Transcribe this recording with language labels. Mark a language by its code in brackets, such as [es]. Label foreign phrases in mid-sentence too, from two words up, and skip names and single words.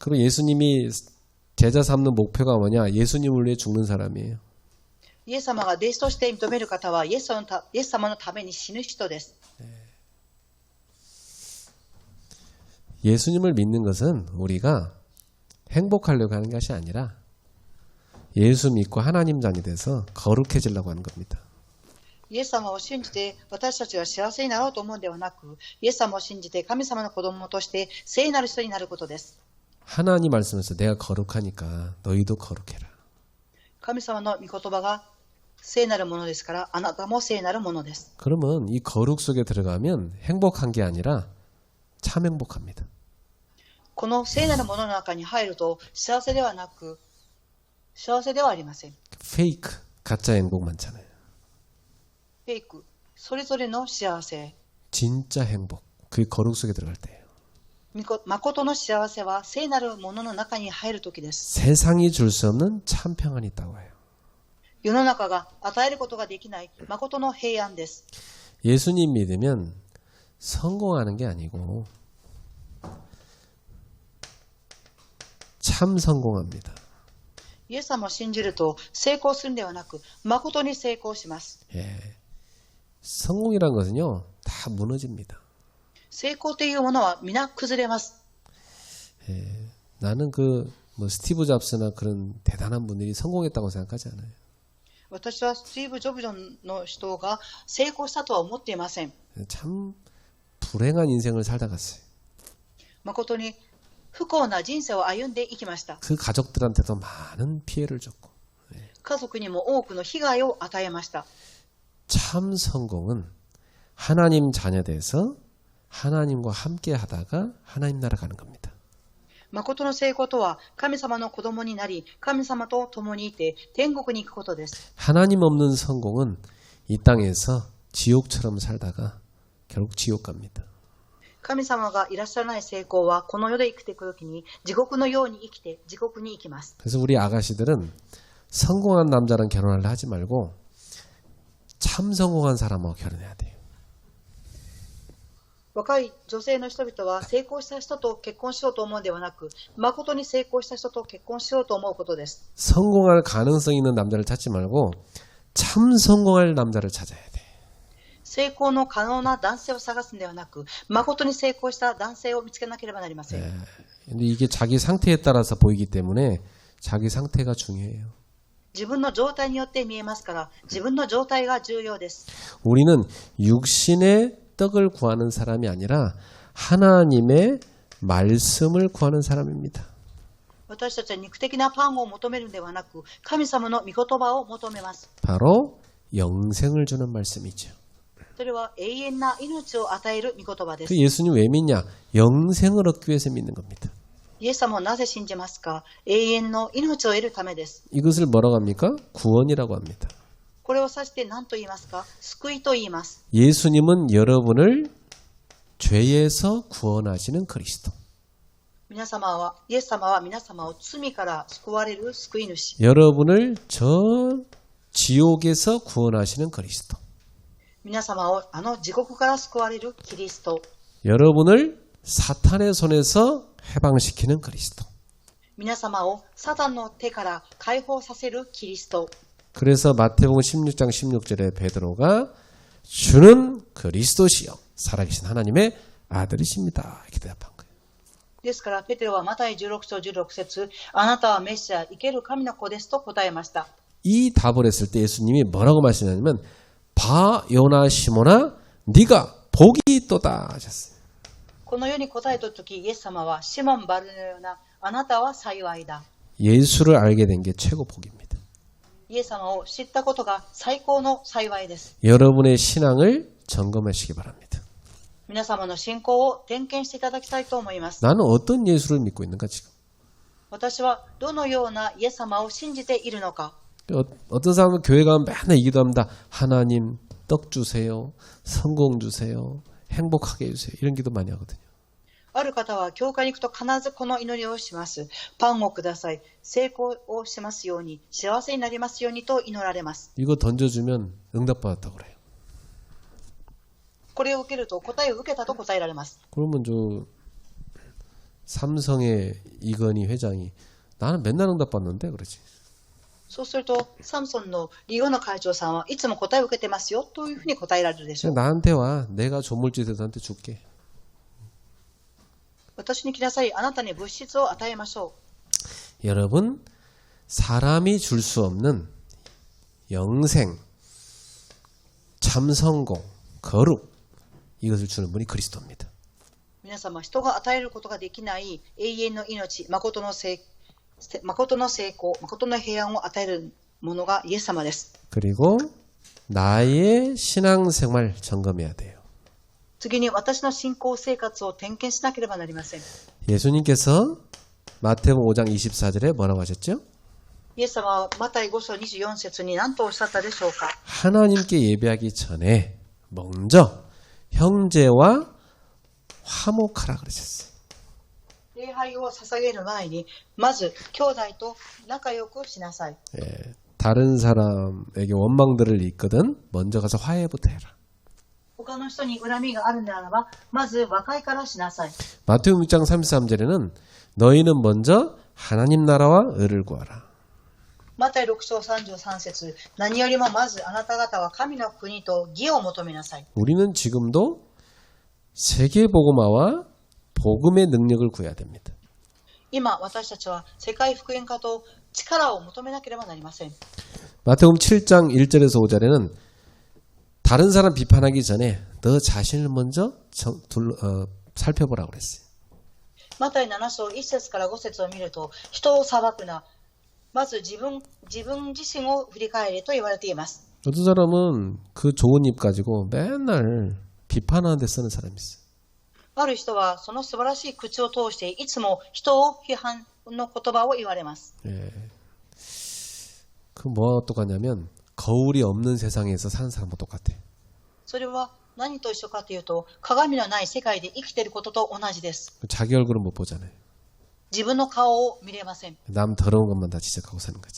[ko] 그리고 예수님이 제자 삼는 목표가 뭐냐? 예수님을 위해 죽는 사람이에요. [ja] イエス様が弟子として認める方はイエス様のために死ぬ人です。 [ko] 예수님을 믿는 것은 우리가 행복하려고 하는 것이 아니라 예수 믿고 하나님 자녀 돼서 거룩해지려고 하는 겁니다. [ja] イエス様を信じて私たちが幸せになろうと思うのではなく、イエス様を信じて神様の子供として聖なる人になることです。 [ko] 하나님 말씀에서 내가 거룩하니까 너희도 거룩해라. [ja] 神様の御言葉が聖なるものですから、あなたも聖なるものです。 [ko] 그러면 이 거룩 속에 들어가면 행복한 게 아니라 참 행복합니다. [ja] この聖なるものの中に入ると幸せではなく、幸せではありません。 [ko] 페이크, 가짜 행복 많잖아요. [ja] フェイク、それぞれの幸せ。 [ko] 진짜 행복, 그게 거룩 속에 들어갈 때예요. [ja] 誠の幸せは聖なるものの中に入るときです。 [ko] 세상이 줄 수 없는 참 평안이 있다고 해요. [ja] 世の中が与えることができない誠の平安です。 [ko] 예수님 믿으면 성공하는 게 아니고 참 성공합니다. [ja] イエス様を信じると成功するのではなく、誠に成功します。 [ko] 예. 성공이란 것은요, 다 무너집니다. [ja] 成功というものは皆崩れます。 [ko] 예. 나는 스티브 잡스나 그런 대단한 분들이 성공했다고 생각하지 않아요. [ja] 私はスティーブ・ジョブズの人が成功したとは思っていません。 [ko] 참 불행한 인생을 살다 갔어요. [ja] 誠に不幸な人生を歩んでいきました。 [ko] 그 가족들한테도 많은 피해를 줬고. [ja] 家族にも多くの被害を与えました。 [ko] 참 성공은 하나님 자녀돼서 하나님과 함께 하다가 하나님 나라 가는 겁니다. [ja] 誠の成功とは神様の子供になり、神様と共にいて天国に行くことです。 [ko] 하나님 없는 성공은 이 땅에서 지옥처럼 살다가 결국 지옥 갑니다. [ja] 神様がいらっしゃらない成功はこの世で生きていくときに地獄のように生きて地獄に行きます。 [ko] 그래서 우리 아가씨들은 성공한 남자랑 결혼하려 하지 말고 참 성공한 사람하고 결혼해야 돼요. [ja] 若い女性の人々は成功した人と結婚しようと思うのではなく、誠に成功した人と結婚しようと思うことです。 [ko] 성공할 가능성 있는 남자를 찾지 말고 참 성공할 남자를 찾아야 돼. [ja] 成功の可能な男性を探すのではなく、誠に成功した男性を見つけなければなりません。 [ko] 근데 이게 자기 상태에 따라서 보이기 때문에 자기 상태가 중요해요. [ja] 自分の状態によって見えますから、自分の状態が重要です。 [ko] 우리는 육신의 떡을 구하는 사람이 아니라 하나님의 말씀을 구하는 사람입니다. [ja] 私たちは肉的なパンを求めるのではなく、神様の御言葉を求めます。 [ko] 바로 영생을 주는 말씀이죠. [ja] それは永遠な命を与える御言葉です。 [ko] 그 예수님 왜 믿냐? 영생을 얻기 위해서 믿는 겁니다. [ja] イエス様をなぜ信じますか？永遠の命を得るためです。 [ko] 이것을 뭐라고 합니까? 구원이라고 합니다. [ja] これを指して何と言いますか？救いと言います。 [ko] 예수님은 여러분을 죄에서 구원하시는 그리스도. [ja] イエス様は皆様を罪から救われる救い主。 [ko] 여러분을 저 지옥에서 구원하시는 그리스도. [ja] 皆様を地獄から救われるキリスト。 [ko] 여러분을 사탄의 손에서 해방시키는 그리스도. [ja] 皆様をサタンの手から解放させるキリスト。 [ko] 그래서 마태복음 16장 16절에 베드로가 주는 그리스도시요 살아계신 하나님의 아들이십니다. 이렇게 대답한 거예요. [ja] ですからペテロはマタイ16章16節、あなたはメシア、生ける神の子ですと答えました。 [ko] 이 답을 했을 때 예수님이 뭐라고 말씀하냐면 바 요나 시모나 네가 복이 있도다 하셨어요. [ja] このように答えたとき、イエス様はシモン・バルのようなあなたは幸いだ。 [ko] 예수를 알게 된 게 최고 복입니다. [ja] イエス様を知ったことが最高の幸いです。 [ko] 여러분의 신앙을 점검하시기 바랍니다. [ja] 皆様の信仰を点検していただきたいと思います。 [ko] 나는 어떤 예수를 믿고 있는가 지금? [ja] 私はどのようなイエス様を信じているのか。 [ko] 어떤 사람은 교회 가면 맨날 이 기도합니다. 하나님 떡 주세요. 성공 주세요. 행복하게 해주세요. 이런 기도 많이 하거든요. [ja] ある方は教会に行くと必ずこの祈りをします。パンをください。成功をしますように、幸せになりますようにと祈られます。 [ko] 이거 던져주면 응답받았다고 그래요. [ja] これを受けると答えを受けたと答えられます。 [ko] 그러면 삼성의 이건희 회장이 나는 맨날 응답받는데 그러지. [ja] そうすると、サムソンのリオの会長さんはいつも答えを受けてますよというふうに答えられるでしょう。 [ko] 나한테 와. 내가 조물주에서 너한테 줄게. [ja] 私に来なさい。あなたに物質を与えましょ [ko] 여러분 사람이 줄 수 없는 영생 참성공, 거룩 이것을 주는 분이 그리스도입니다. [ja] 皆様、人が与えることができない永遠の命、誠の成功、誠の平安を与えるものがイエス様です。 [ko] 그리고 나의 신앙생활 점검해야 돼요. [ja] 次に私の信仰生活を点検しなければなりません。 [ko] 예수님께서 마태복음 5장 24절에 뭐라고 하셨죠? [ja] イエス様はマタイ5章24節に何とおっしゃったでしょうか。 [ko] 하나님께 예배하기 전에 먼저 형제와 화목하라 그러셨어요. [ja] 礼拝を捧げる前に、まず兄弟と仲良くしなさい。 [ko] 예, 다른 사람에게 원망들을 있거든 먼저 가서 화해부터 해라. [ja] 他の人に恨みがあるならば、まず和解からしなさい。 [ko] 마태복음 6장 33절에는 너희는 먼저 하나님 나라와 의를 구하라. [ja] マタイ6章33節、何よりもまずあなた方は神の国と義を求めなさい。 [ko] 우리는 지금도 세계복음화와 복음의 능력을 구해야 됩니다. [ja] 今、私たちは世界福音化と力を求めなければなりません。 [ko] 마태복음 7장 1절에서 5절에는 다른 사람 비판하기 전에 너 자신을 먼저 살펴보라고 그랬어요. [ja] マタイ7章1節から5節を見ると、人を裁くな、まず自分自身を振り返れと言われています。 [ko] 어떤 사람은 그 좋은 입 가지고 맨날 비판하는 데 쓰는 사람이 있어요. [ja] ある人はその素晴らしい口を通していつも人を批判の言葉を言われます。 [ko] 예. 그 뭐와 똑같냐면 거울이 없는 세상에서 사는 사람과 똑같아. [ja] それは何と一緒かというと、鏡のない世界で生きていることと同じです。 [ko] 자기 얼굴은 못 보잖아요. [ja] 自分の顔を見れません。 [ko] 남 더러운 것만 다 지적하고 사는 거지.